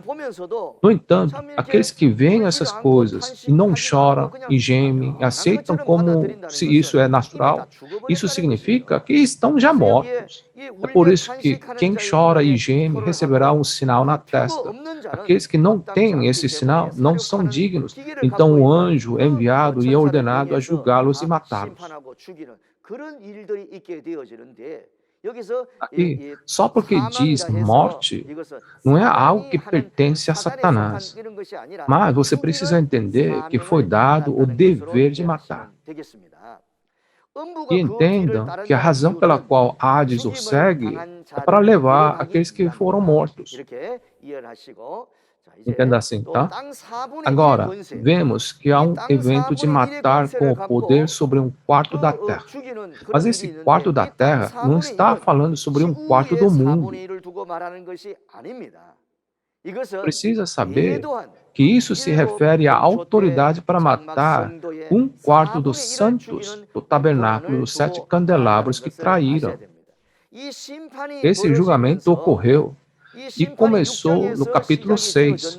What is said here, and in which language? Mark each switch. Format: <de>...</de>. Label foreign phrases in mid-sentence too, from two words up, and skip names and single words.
<pt>No entanto, aqueles que veem essas coisas e não choram e gemem e aceitam como se isso é natural, isso significa que estão já mortos. É por isso que quem chora e geme receberá um sinal na testa. Aqueles que não têm esse sinal não são dignos. Então o anjo é enviado e é ordenado a julgá-los e matá-los.</pt> <ko>그런 일들이 있게 되어지는데 여기서</ko> <pt>Aqui, só porque diz</pt> <ko>사망이라 해서</ko> <pt>morte,</pt> <ko>이것은</ko> <pt>não é algo</pt> <ko>사단이</ko> <pt>que</pt> <ko>하는</ko> <pt>pertence a</pt> <ko>사단에 속한</ko> <pt>Satanás,</pt> <ko>이런 것이 아니라</ko> <pt>mas você precisa</pt> <ko>중요한</ko> <pt>entender que foi</pt> <ko>사명을</ko> <pt>dado o</pt> <ko>받았다는 것으로</ko> <pt>dever de matar.</pt> <ko>이해하시면 되겠습니다.</ko> <pt>E</pt> <ko>음부가 그 뒤를</ko> <pt>entendam que a</pt> <ko>따른다는</ko> <pt>razão pela</pt> <ko>이유는</ko> <pt>qual Hades o</pt> <ko>죽임을</ko> <pt>segue</pt> <ko>당한</ko> <pt>é para</pt> <ko>자들을</ko> <pt>levar</pt> <ko>데려가기</ko> <pt>aqueles que foram</pt> <ko>위함이다.</ko> <pt>mortos.</pt> <ko>이렇게 이해를 하시고 자,</ko> <pt>Entenda</pt> <ko>이제</ko> <pt>assim,</pt> <ko>또</ko> <pt>tá?</pt> <ko>땅 4분의 1의</ko> <pt>Agora,</pt> <ko>권세</ko> <pt>vemos que há</pt> <ko>이</ko> <pt>um</pt> <ko>땅</ko> <pt>evento de</pt> <ko>4분의 1의</ko> <pt>matar com</pt> <ko>권세를</ko> <pt>o poder</pt> <ko>갖고</ko> <pt>sobre um quarto da terra.</pt> <ko>죽이는</ko> <pt>Mas</pt> <ko>그런 일이</ko> <pt>esse</pt> <ko>있는데</ko> <pt>quarto da</pt> <ko>이 땅</ko> <pt>terra não</pt> <ko>4분의</ko> <pt>está</pt> <ko>1은</ko> <pt>falando sobre um quarto</pt> <ko>지구의</ko> <pt>do mundo.</pt> <ko>4분의 1을 두고 말하는 것이 아닙니다. 이것은</ko> <pt>Precisa saber</pt> <ko>대도한</ko> <pt>que isso se refere à autoridade para matar um quarto dos santos do tabernáculo dos 7 candelabros que traíram. Esse julgamento ocorreu e começou no capítulo 6.</pt>